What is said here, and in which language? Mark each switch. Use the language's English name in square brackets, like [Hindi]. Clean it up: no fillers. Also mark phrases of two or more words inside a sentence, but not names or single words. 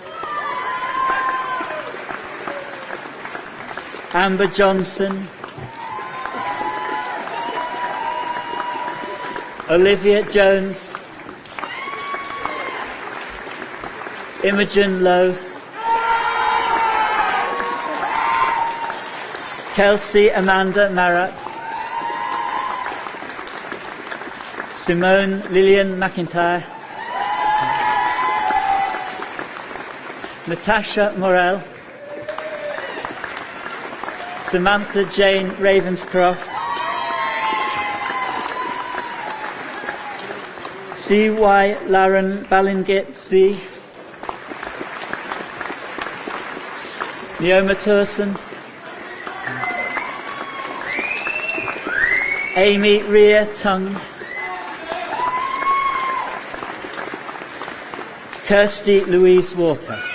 [English] Amber Johnson, Olivia Jones, Imogen Lowe, Kelsey Amanda Marat, Simone Lillian McIntyre, Natasha Morell, Samantha Jane Ravenscroft, C.Y. Lauren Ballingett C, Neoma Turson, Amy Rhea Tung, Kirsty Louise Walker.